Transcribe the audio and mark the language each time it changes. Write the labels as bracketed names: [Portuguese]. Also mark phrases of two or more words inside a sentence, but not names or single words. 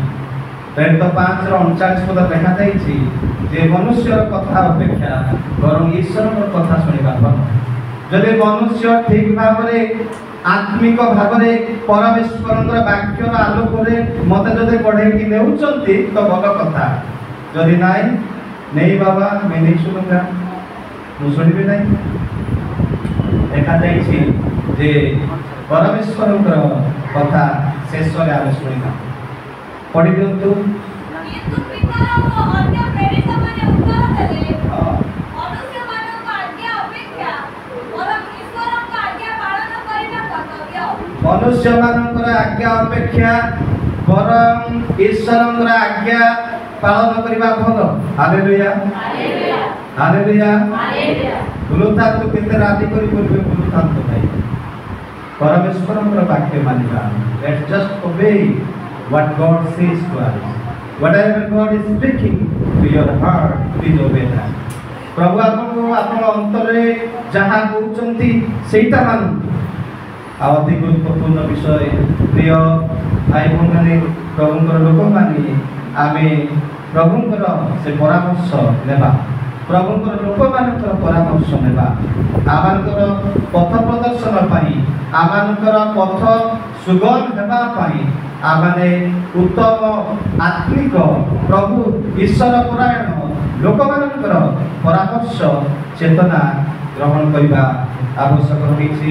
[Odia] ପ୍ରେରିତ 5:39 ଲେଖାଯାଇଛି ଯେ ମନୁଷ୍ୟର କଥା ଅପେକ୍ଷା ବରଂ ଈଶ୍ୱରଙ୍କ କଥା ଶୁଣିବା ଭଲ। ଯଦି ମନୁଷ୍ୟ ଠିକ ଭାବରେ ଆତ୍ମିକ ଭାବରେ ପରମେଶ୍ୱରଙ୍କର ବାକ୍ୟର ଆଲୋକରେ ମତେ ଯଦି ପଢ଼େଇକି ନେଉଛନ୍ତି ତ ଭଲ କଥା। ଯଦି ନାହିଁ, ନେଇ ବାବା [Hindi] मैं नहीं सुनूंगा, [Odia] ମୁଁ ଶୁଣିବି ନାହିଁ। ଲେଖାଯାଇଛି ଯେ ପରମେଶ୍ୱରଙ୍କର କଥା ଶେଷରେ ଆମେ ଶୁଣିବା। ପଢ଼ି ଦିଅନ୍ତୁ। କିନ୍ତୁ ପିତର ଓ ଅନ୍ୟ ପ୍ରେରିତମାନେ ଉତ୍ତର ଦେଲେ, ମନୁଷ୍ୟମାନଙ୍କ ଆଜ୍ଞା ଅପେକ୍ଷା ବରଂ ଈଶ୍ୱରଙ୍କ ଆଜ୍ଞା ପାଳନ କରିବା କର୍ତ୍ତବ୍ୟ। ମନୁଷ୍ୟମାନଙ୍କର ଆଜ୍ଞା ଅପେକ୍ଷା ବରଂ ଈଶ୍ୱରଙ୍କର ଆଜ୍ଞା ପାଳନ କରିବା ଭଲ। ହାଲେଲୁୟା, ହାଲେଲୁୟା। ବୁଲୁଥାନ୍ତୁ, କେତେ ରାତି କରି କରିବେ ବୁଲୁଥାନ୍ତୁ ଭାଇ। ପରମେଶ୍ୱରଙ୍କର ବାକ୍ୟ ମାନିବା। [English] Let's just obey what God says to us. Whatever God is speaking to your heart, please obey that. [Odia] ପ୍ରଭୁ ଆପଣଙ୍କୁ ଆପଣ ଅନ୍ତରରେ ଯାହା କହୁଛନ୍ତି ସେଇଟା ମାନନ୍ତୁ। ଆଉ ଅତି ଗୁରୁତ୍ୱପୂର୍ଣ୍ଣ ବିଷୟ, ପ୍ରିୟ ଭାଇ ଭଉଣୀମାନେ, ପ୍ରଭୁଙ୍କର ଲୋକମାନେ, ଆମେ ପ୍ରଭୁଙ୍କର ସେ ପରାମର୍ଶ ନେବା। ପ୍ରଭୁଙ୍କର ଲୋକମାନଙ୍କର ପରାମର୍ଶ ନେବା। ଆମମାନଙ୍କର ପଥ ପ୍ରଦର୍ଶନ ପାଇଁ, ଆମମାନଙ୍କର ପଥ ସୁଗମ ହେବା ପାଇଁ ଆମମାନେ ଉତ୍ତମ ଆତ୍ମିକ ପ୍ରଭୁ ଈଶ୍ୱର ପରାୟଣ ଲୋକମାନଙ୍କର ପରାମର୍ଶ ଚେତନା ଗ୍ରହଣ କରିବା ଆବଶ୍ୟକ ହୋଇଛି।